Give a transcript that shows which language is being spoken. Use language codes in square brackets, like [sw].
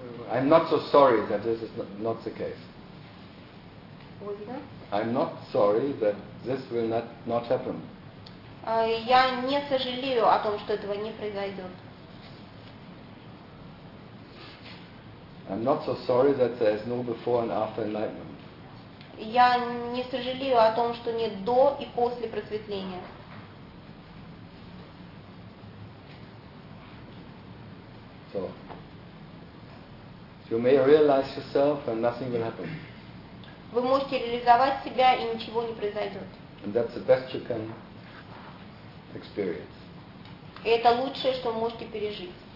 [en] I'm not so sorry that this is not the case. I'm not sorry that this will not happen. [ru] Я не сожалею о том, что этого не произойдет. [en] I'm not so sorry that there is no before and after enlightenment. [ru] Я не сожалею о том, что нет до и после просветления. [en] So, you may realize yourself and nothing will happen. [ru] Вы можете реализовать себя и ничего не произойдет. [en] And that's the best you can experience. [ru] И это лучшее, что вы можете пережить.